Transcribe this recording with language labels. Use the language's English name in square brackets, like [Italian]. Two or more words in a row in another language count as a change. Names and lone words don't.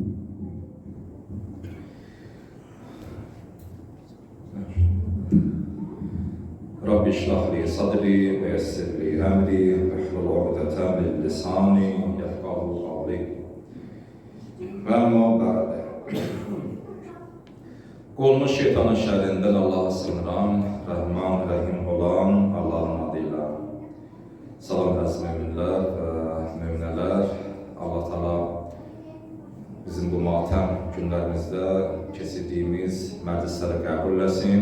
[Arabic] رب اشرح لي صدري ويسر لي أمري واحلل عقدة من لساني يفقهوا قولي. وأما بعد [Turkish] Qolmuş şeytanın şerrinden Allah'a sığınıram, Rahman, Rahim olan Allah'ın adıyla. [Azerbaijani] Salam əziz müminlər və müminələr, Allah Teala bizim bu matəm günlərimizdə keçirdiyimiz məclisləri qəbul etsin.